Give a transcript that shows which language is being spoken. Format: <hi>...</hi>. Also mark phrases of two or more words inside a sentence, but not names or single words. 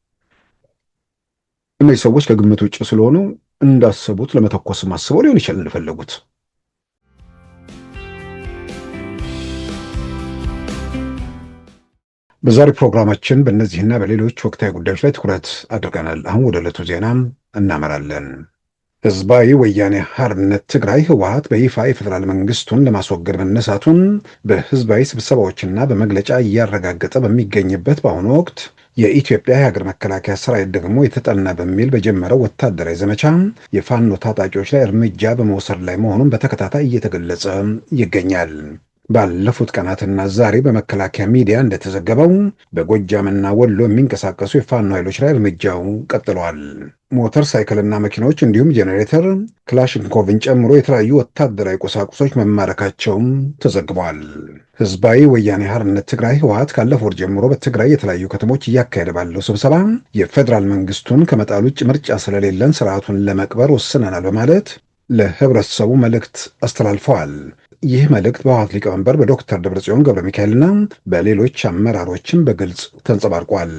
<am>እነዚህ ሰዎች ከግምት ውጭ ስለሆኑ እንዳሰቡት ለመተኮስም አስበው ሊሆን ይችላል እንደፈለጉት። በዛሬ ፕሮግራማችን በእነዚህና በሌሎች ወቅታዊ ጉዳዮች ላይ ትኩረት አድርገናል። አሁን ወደ ዕለቱ ዜናም እናመራለን። ህዝባዊ ወያኔ ሓርነት ትግራይ ህወሓት በይፋ የፌዴራል መንግስቱን ለማስወገድ መነሳቱን በህዝባዊ ስብሰባዎችና በመግለጫ እያረጋገጠ በሚገኝበት በአሁኑ ወቅት የኢትዮጵያ የሀገር መከላከያ ሰራዊት ደግሞ የተጠና በሚል በጀመረው ወታደራዊ ዘመቻ የፋኖ ታጣቂዎች ላይ እርምጃ በመውሰድ ላይ መሆኑን በተከታታይ እየተገለጸ ይገኛል። ባለፉት ቀናትና ዛሬ በመከላከያ ሚዲያ እንደተዘገበው በጎጃምና ወሎ የሚንቀሳቀሱ የፋኖ ኃይሎች ላይ እርምጃው ቀጥሏል። ሞተር ሳይክልና መኪኖች እንዲሁም ጄኔሬተር፣ ክላሽንኮቭን ጨምሮ የተለያዩ ወታደራዊ ቁሳቁሶች መማረካቸውም ተዘግቧል። ህዝባዊ ወያኔ ሓርነት ትግራይ ህወሓት ካለፈው ወር ጀምሮ በትግራይ የተለያዩ ከተሞች እያካሄደ ባለው ስብሰባ የፌዴራል መንግስቱን ከመጣል ውጭ ምርጫ ስለሌለን ስርዓቱን ለመቅበር ወስነናል በማለት ለህብረተሰቡ መልእክት አስተላልፈዋል። ይህ መልእክት በህወሓት ሊቀመንበር በዶክተር ደብረጽዮን ገብረ ሚካኤልና በሌሎች አመራሮችም በግልጽ ተንጸባርቋል።</am>